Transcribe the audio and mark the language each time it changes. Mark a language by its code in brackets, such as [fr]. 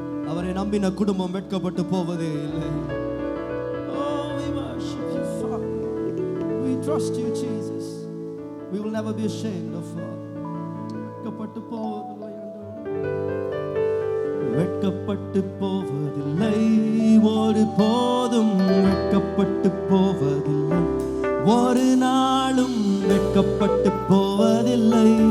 [ta] அவரை நம்பின குடும்பம் வெட்கப்பட்டு போவதே இல்லை. [en] Oh, we worship you, Father. We trust you, Jesus. We will never be ashamed of Father. [ta] வெட்கப்பட்டு போவதில்லை ஆண்டவரே. வெட்கப்பட்டு போவதில்லை, ஒரு போதும் வெட்கப்பட்டு போவதில்லை, ஒரு நாளும் வெட்கப்பட்டு போவதில்லை.